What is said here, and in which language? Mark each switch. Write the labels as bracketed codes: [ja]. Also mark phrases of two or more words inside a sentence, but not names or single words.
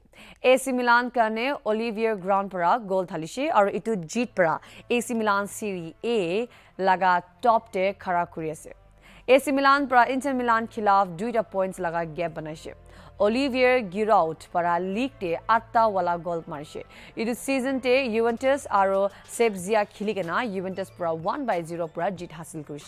[nag] AC Milan kane Olivier Ground para goal dhalishe aro itu jeet para AC Milan Serie A laga top te khara kuri ase. AC Milan para Inter Milan khilaf 2 points laga gap banaise. Olivier Giroud para league te 8 wala goal marise. Idu season te Juventus aro Sebzia khiligena Juventus para 1-0 para jeet hasil kurise.